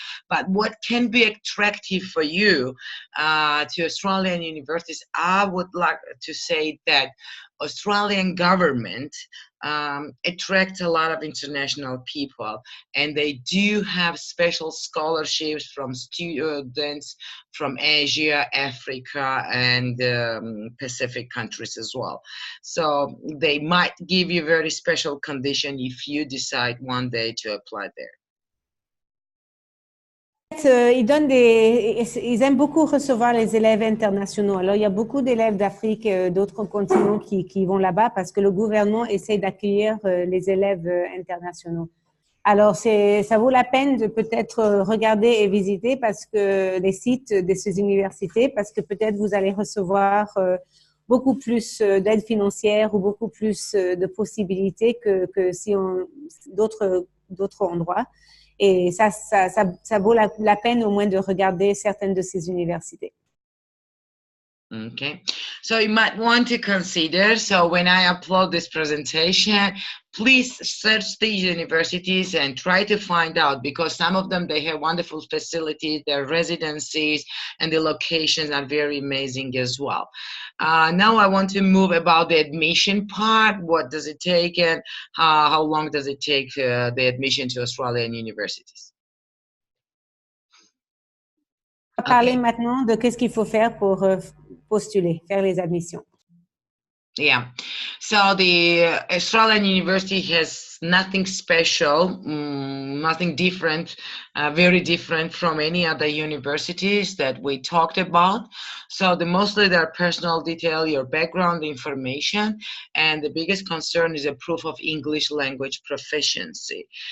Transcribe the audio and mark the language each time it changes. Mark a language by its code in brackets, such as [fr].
[en] But what can be attractive for you to Australian universities, I would like to say that Australian government attracts a lot of international people, and they do have special scholarships from students from Asia, Africa, and Pacific countries as well. So they might give you very special condition if you decide one day to apply there. [fr] Ils aiment beaucoup recevoir les élèves internationaux. Alors, il y a beaucoup d'élèves d'Afrique et d'autres continents qui vont là-bas parce que le gouvernement essaie d'accueillir les élèves internationaux. Alors, ça vaut la peine de peut-être regarder et visiter parce que les sites de ces universités, parce que peut-être vous allez recevoir beaucoup plus d'aide financière ou beaucoup plus de possibilités que si d'autres endroits. Et ça vaut la peine au moins de regarder certaines de ces universités. [en] Okay, so you might want to consider, so when I upload this presentation, please search these universities and try to find out, because some of them, they have wonderful facilities, their residencies, and the locations are very amazing as well. Now I want to move about the admission part. What does it take, and how long does it take the admission to Australian universities? [fr] On va parler maintenant de qu'est-ce qu'il faut faire pour postuler, faire les admissions. [en] Yeah, so the Australian University has nothing special, nothing different, very different from any other universities that we talked about. So mostly their personal detail, your background information, and the biggest concern is a proof of English language proficiency.